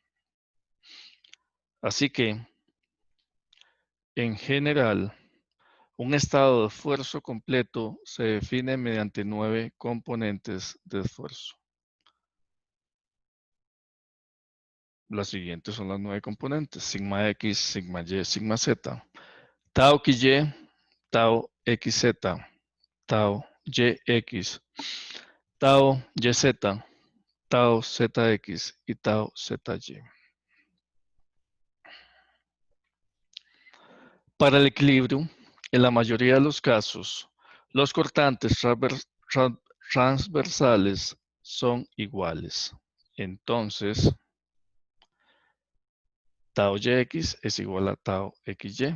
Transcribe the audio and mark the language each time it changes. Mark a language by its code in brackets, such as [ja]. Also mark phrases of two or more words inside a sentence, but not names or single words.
[es] Así que, en general, un estado de esfuerzo completo se define mediante 9 componentes de esfuerzo. Las siguientes son las 9 componentes: sigma X, sigma Y, sigma Z, tau XY, tau XZ, tau YX, tau YZ, tau ZX y tau ZY. Para el equilibrio, en la mayoría de los casos, los cortantes transversales son iguales. Entonces, tau YX es igual a tau XY.